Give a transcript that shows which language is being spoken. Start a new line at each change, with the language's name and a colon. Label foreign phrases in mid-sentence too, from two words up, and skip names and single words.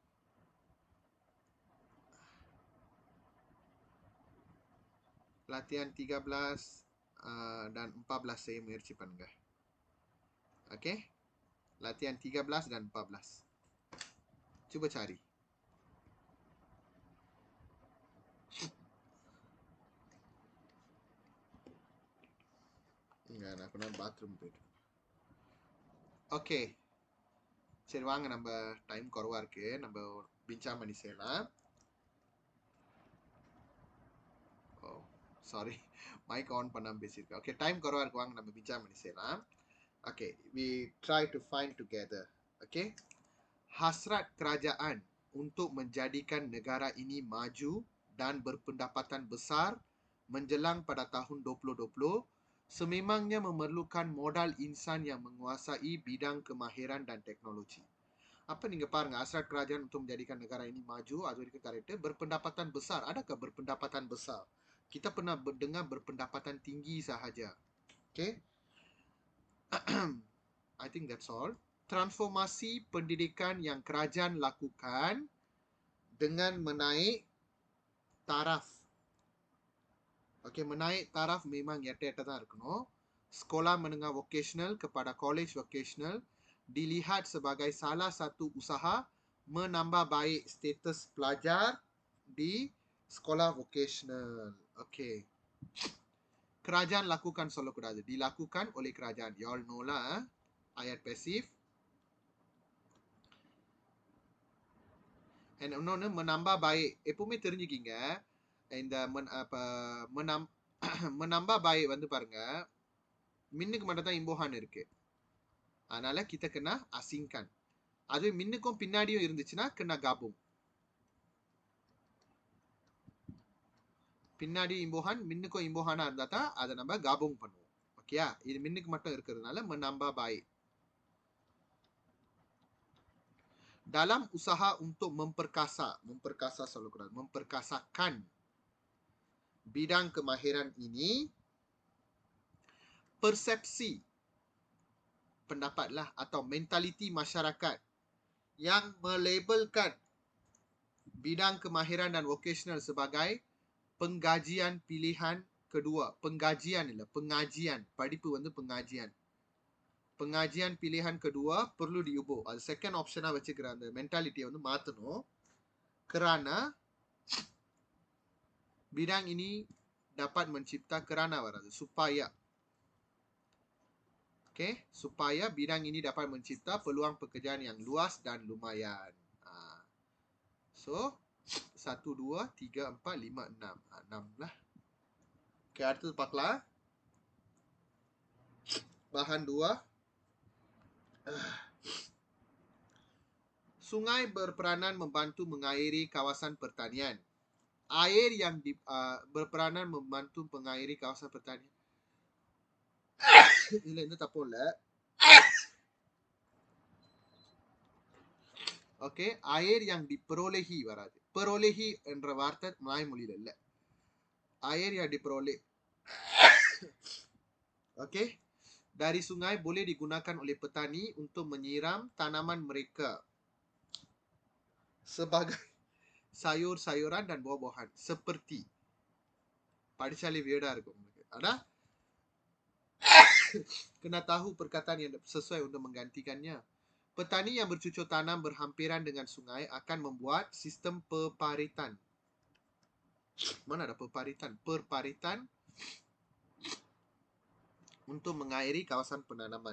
Malay: Latihan 13 dan 14 saya
Tamil: முயற்சி பண்ணுங்க.
Malay: Oke. Latihan 13 dan 14.
Indonesian: Coba cari. Enggak,
Tamil: நான் கொஞ்சம் பாத்ரூம் போயிட்டு. ஓகே, சரி வாங்க, நம்ம டைம் குறவா இருக்கு, நம்ம பிஞ்சா பண்ணி செய்யலாம். ஓ சாரி, மைக் ஆன் பண்ணாம பேசியிருக்கேன். ஓகே, டைம் குறவா இருக்கு, வாங்க நம்ம பிஞ்சா பண்ணி செய்யலாம்.
English: Okay, we try to find together.
Malay: Okay, hasrat kerajaan untuk menjadikan negara ini maju dan berpendapatan besar menjelang pada tahun 2020 sememangnya memerlukan modal insan yang menguasai bidang kemahiran dan teknologi.
Tamil: Apa நீங்க பாருங்க,
Malay: hasrat kerajaan untuk menjadikan negara ini maju,
Tamil: அது வரைக்கும் கரெக்ட்.
Malay: berpendapatan besar, adakah berpendapatan besar? Kita pernah dengar berpendapatan tinggi sahaja.
English: Okay, I think that's all.
Malay: Transformasi pendidikan yang kerajaan lakukan dengan menaik taraf. Okay, menaik taraf memang nyata-nyata
Tamil: தான் இருக்கணும்.
Malay: Sekolah menengah vocational kepada college vocational dilihat sebagai salah satu usaha menambah baik status pelajar di sekolah vocational. Okay. Kerajaan lakukan சொல்லக்கூடாது, dilakukan oleh kerajaan.
English: You all know lah,
Malay: ayat pasif.
English: And இன்னொன்று
Malay: menambah baik.
Tamil: எப்பவுமே தெரிஞ்சுக்கிங்க, இந்த
Malay: menambah baik
Tamil: வந்து பாருங்க, மின்னுக்கு மட்டும் தான் இம்போஹான் இருக்கு, அதனால
Malay: kita kena asingkan.
Tamil: அது மின்னுக்கும் பின்னாடியும் இருந்துச்சுன்னா
Malay: kena gabung.
Tamil: பின்னாடி இம்போஹான் மின்னுக்கும் இம்போஹானா இருந்தா தான் அதை நம்ம gabung பண்ணுவோம். ஓகேயா, இது மின்னுக்கு மட்டும் இருக்கிறதுனால
Malay: menambah baik. dalam usaha untuk memperkasakan bidang kemahiran ini, persepsi pendapatlah atau mentaliti masyarakat yang melabelkan bidang kemahiran dan vocational sebagai penggajian pilihan kedua. Pengajian. Padipu pengajian. Pengajian pilihan kedua perlu diubah.
English: Second option
Tamil: வச்சுக்கிற அந்த mentality மாத்தணும்.
Malay: Kerana bidang ini dapat mencipta supaya supaya bidang ini dapat mencipta peluang pekerjaan yang luas dan lumayan.
English: So 1, 2, 3, 4, 5, 6.
Malay: 6 lah.
Tamil: அடுத்தது பார்க்கலாம்.
Malay: Bahan 2. Sungai berperanan membantu mengairi kawasan pertanian. Air yang berperanan membantu mengairi kawasan pertanian. Ini tak boleh. Okey, air yang diperolehi வராது.
Tamil: Perolehi என்ற வார்த்தை மலாய் மொழியில இல்ல.
Malay: Air yang diperoleh. Okey. Dari sungai boleh digunakan oleh petani untuk menyiram tanaman mereka sebagai sayur-sayuran dan buah-buahan.
Tamil: Seperti படிச்சாலே weird இருக்கும் உங்களுக்கு.
Malay: Ada? Kena tahu perkataan yang sesuai untuk menggantikannya. Petani yang bercucur tanam berhampiran dengan sungai akan membuat sistem peparitan. Mana ada peparitan? Perparitan untuk mengairi kawasan penanaman.